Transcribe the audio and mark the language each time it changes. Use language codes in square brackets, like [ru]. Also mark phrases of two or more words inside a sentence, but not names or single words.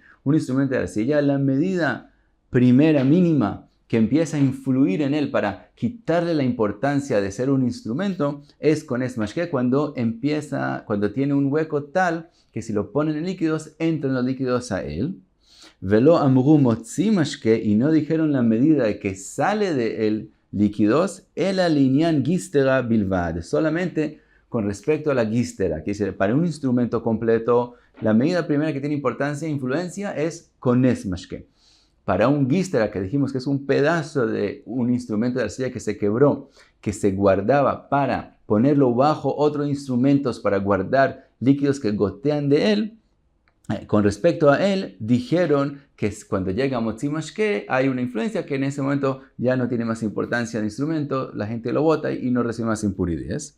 [es] Un instrumento de arcilla, la medida primera mínima que empieza a influir en él para quitarle la importancia de ser un instrumento, es con esmashke cuando tiene un hueco tal que si lo ponen en líquidos, entran los líquidos a él. [he] ולא אמרו מוציא משקה, [es] y no dijeron la medida de que sale de él líquidos, el [he] לעניין גסטרא בלבד, [es] solamente con respecto a la gistera, que dice, para un instrumento completo, la medida primera que tiene importancia e influencia es con esmashke. Para un gistera, que dijimos que es un pedazo de un instrumento de arcilla que se quebró, que se guardaba para ponerlo bajo otros instrumentos para guardar líquidos que gotean de él, con respecto a él, dijeron que cuando llega a [he] מוציא משקה [es] hay una influencia que en ese momento ya no tiene más importancia el instrumento, la gente lo bota y no recibe más impurezas.